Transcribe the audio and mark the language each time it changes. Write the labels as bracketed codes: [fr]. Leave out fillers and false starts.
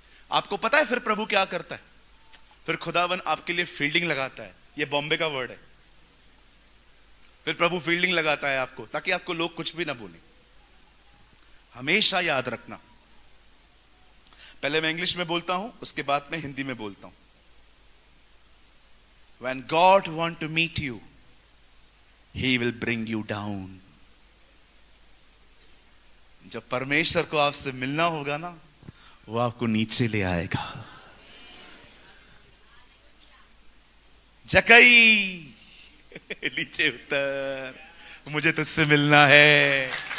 [hi] आपको पता है फिर प्रभु क्या करता है? फिर खुदावन आपके लिए फील्डिंग लगाता है। ये बॉम्बे का वर्ड है। फिर प्रभु फील्डिंग लगाता है आपको, ताकि आपको लोग कुछ भी ना बोले। हमेशा याद रखना, पहले मैं इंग्लिश में बोलता हूं, उसके बाद मैं हिंदी में बोलता हूं। [en] When God want to meet you, He will bring you down. [hi] जब परमेश्वर को आपसे मिलना होगा ना, वो आपको नीचे ले आएगा। जकई नीचे उतर, मुझे तुझसे मिलना है।